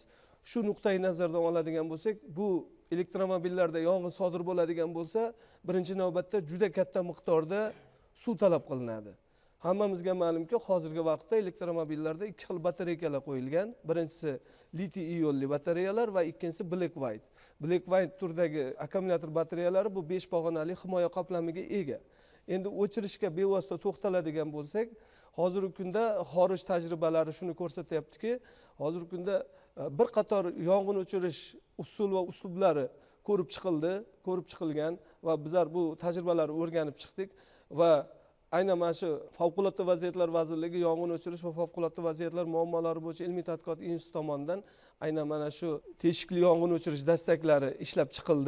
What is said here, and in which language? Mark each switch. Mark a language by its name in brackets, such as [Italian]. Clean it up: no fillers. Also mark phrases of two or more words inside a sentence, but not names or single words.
[Uzbek] Shu nuqtai nazardan oladigan bo'lsak, bu elektromobillarda yong'in sodir bo'ladigan bo'lsa, birinchi navbatda juda katta miqdorda suv talab qilinadi. Hammamizga ma'lumki, hozirgi vaqtda elektromobillarda ikki xil batareyalar qo'yilgan. Birinchisi litiy ionli batareyalar va ikkinchisi [English] black white. Black white [Uzbek] turdagi akkumulyator batareyalari bu 5 pog'onali himoya qoplamiga ega. Endi o'chirishga bevosita to'xtaladigan bo'lsak, hozirgi kunda xorij tajribalari shuni ko'rsatyaptiki, hozirgi kunda bir qator yong'in o'chirish usul va uslublari ko'rib chiqilgan va bizlar bu tajribalarni o'rganib chiqdik va aynan mana shu Favqulodda vaziyatlar vazirligi yong'in o'chirish va favqulodda vaziyatlar muammolari bo'yicha ilmiy tadqiqot instituti tomonidan aynan mana shu teshikli yong'in o'chirish dastaklari ishlab chiqildi.